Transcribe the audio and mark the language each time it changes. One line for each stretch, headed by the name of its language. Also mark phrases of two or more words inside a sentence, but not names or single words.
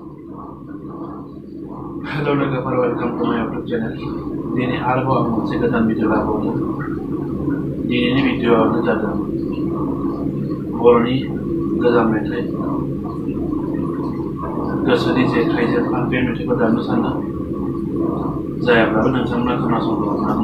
English: Hello
Bodo: logoफोर
English: welcome to my YouTube channel.
Bodo: दिनै आरोबाव आं मोनसे गोदान भिडिअ लाबोदों. दिनैनि भिडिअआनो जादों बर'नि गोजाम मेथाइ गोसोनि जेखाइजों आं बे मेथाइखौ दामनो सानदों. जायाब्लाबो नोंथांमोना खोनासंनो हागोन.